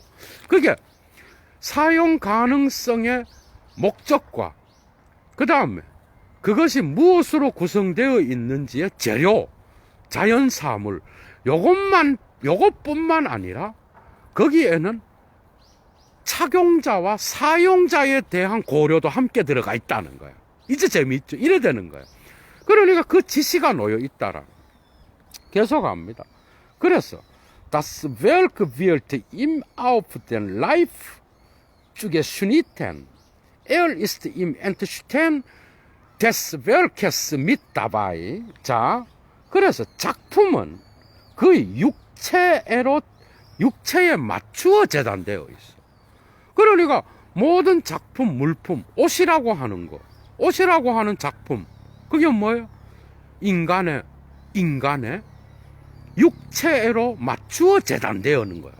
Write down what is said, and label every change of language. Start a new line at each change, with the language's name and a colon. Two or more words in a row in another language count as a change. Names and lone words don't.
Korean: 그게 사용 가능성의 목적과 그 다음에 그것이 무엇으로 구성되어 있는지의 재료, 자연사물, 요것뿐만 아니라 거기에는 착용자와 사용자에 대한 고려도 함께 들어가 있다는 거야. 이제 재미있죠? 이래 되는 거야. 그러니까 그 지시가 놓여 있다라. 계속합니다.
German: 그래서 Das Werk wird ihm auf den Leib zugeschnitten. ist im Entstehen des Werkes mit dabei.
Korean: 자, 그래서 작품은 그 육체로 육체에 맞추어 재단되어 있어. 그러니까 모든 작품, 물품, 옷이라고 하는 거, 옷이라고 하는 작품, 그게 뭐예요? 인간의 육체로 맞추어 재단되어 있는 거야.